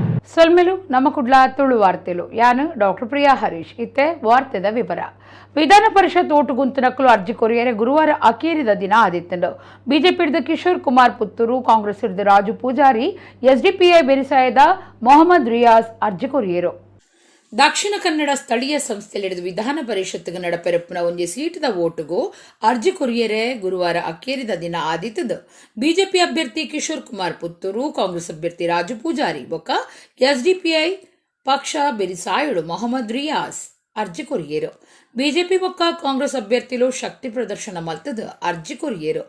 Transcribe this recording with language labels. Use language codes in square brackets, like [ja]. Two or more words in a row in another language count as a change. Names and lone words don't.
[tcy] ಸೊಲ್ಮೆಲು ನಮ್ಮ ಕುಡ್ಲ ತುಳು ವಾರ್ತೆಲು ಯಾನು ಡಾಕ್ಟರ್ ಪ್ರಿಯಾ ಹರೀಶ್ ಇತ್ತೆ ವಾರ್ತೆದ ವಿವರ. ವಿಧಾನ ಪರಿಷತ್ ಓಟು ಗುಂತಿನಕ್ಕಲು ಅರ್ಜಿ ಕೊರಿಯರೆ ಗುರುವಾರ ಅಕೇರಿದ ದಿನ ಆದಿತ್ತಂಡು. ಬಿಜೆಪಿ ಹಿಡಿದ ಕಿಶೋರ್ ಕುಮಾರ್ ಪುತ್ತೂರು, ಕಾಂಗ್ರೆಸ್ ಹಿಡಿದ ರಾಜು ಪೂಜಾರಿ, ಎಸ್ಡಿಪಿಐ ಬೆರಿಸಾಯದ ಮೊಹಮ್ಮದ್ ರಿಯಾಜ್ ಅರ್ಜಿ ಕೊರಿಯರು. ದಕ್ಷಿಣ ಕನ್ನಡ ಸ್ಥಳೀಯ ಸಂಸ್ಥೆಯಲ್ಲಿ ಹಿಡಿದು ವಿಧಾನ ಪರಿಷತ್ಗೆ ನಡಪೆರಪ್ಪನ ಒಂಜಿ ಸೀಟದ ಓಟುಗೂ ಅರ್ಜಿ ಕೊರಿಯರೆ ಗುರುವಾರ ಅಕ್ಕೇರಿದ ದಿನ ಆದಿತ್ತದು. ಬಿಜೆಪಿ ಅಭ್ಯರ್ಥಿ ಕಿಶೋರ್ ಕುಮಾರ್ ಪುತ್ತೂರು, ಕಾಂಗ್ರೆಸ್ ಅಭ್ಯರ್ಥಿ ರಾಜು ಪೂಜಾರಿ ಬೊಕ್ಕ ಎಸ್ಡಿಪಿಐ ಪಕ್ಷ ಬೆರಿಸಾಯುಡು ಮೊಹಮ್ಮದ್ ರಿಯಾಜ್ ಅರ್ಜಿ ಕೊರಿಯರು. ಬಿಜೆಪಿ ಬೊಕ್ಕ ಕಾಂಗ್ರೆಸ್ ಅಭ್ಯರ್ಥಿಲು ಶಕ್ತಿ ಪ್ರದರ್ಶನ ಮಲ್ತದ ಅರ್ಜಿ ಕೊರಿಯರು.